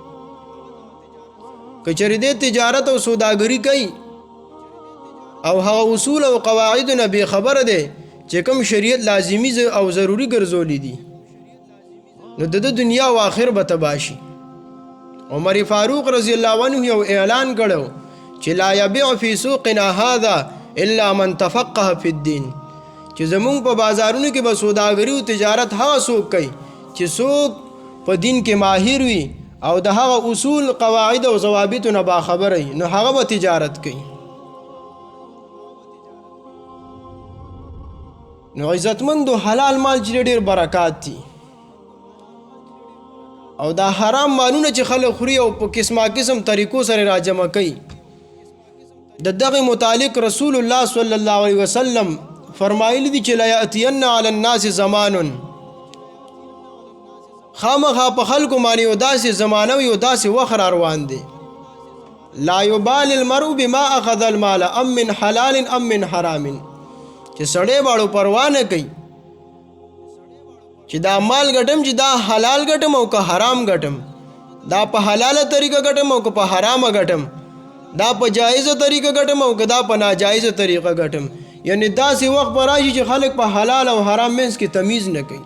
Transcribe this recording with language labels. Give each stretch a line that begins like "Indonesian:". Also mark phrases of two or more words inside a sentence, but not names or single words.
Pashto: که چېرې د تجارت او سوداګری کوي او هغه اصول او قواعد نه بې خبره دی چې کوم شریعت لازمی او ضروری ګرځولي دي، نو د دنیا او آخر به تباه شي. عمر فاروق
Arabic: رضی الله عنه
Pashto: یو اعلان کړو چې
Arabic: لا یبیع فی سوقنا هذا الا من تفقه فی الدین،
Pashto: چې زمونږ په بازارونو کې به سوداګري او تجارت هغه څوک کوي چې څوک په دین کې ماهر وي او د هغه اصول قواعد او ضوابط نه باخبر وي، نو هغه به تجارت کوي. نو عزتمندو حلال مال چې ډېر برکات دي او دا حرام مالونه چې خلک خوري او په قسمه قسم طریقو سره راجمع کوي، د دغه متعلق رسول الله
Arabic: صلی الله علیه وسلم
Pashto: فرمایلی دي چې
Arabic: لا یاتین علی الناس زمان،
Pashto: خامخا په خلکو باندې یو داسې زمانه یو داسې وخت روان دی
Arabic: لا یبال المرء بما اخذ المال ام من حلال ام من حرام،
Pashto: چې سړی باړو پروا نه کوي چې دا مال ګټم چې دا حلال ګټم او که حرام ګټم، دا په حلاله طریقه ګټم او که په حرامه ګټم، دا په جایزه طریقه ګټم او که دا په ناجایزه طریقه ګټم. یعنی داسې وخت به راشي چې خلک په حلال او حرام منځ کې تمیز نه کوي.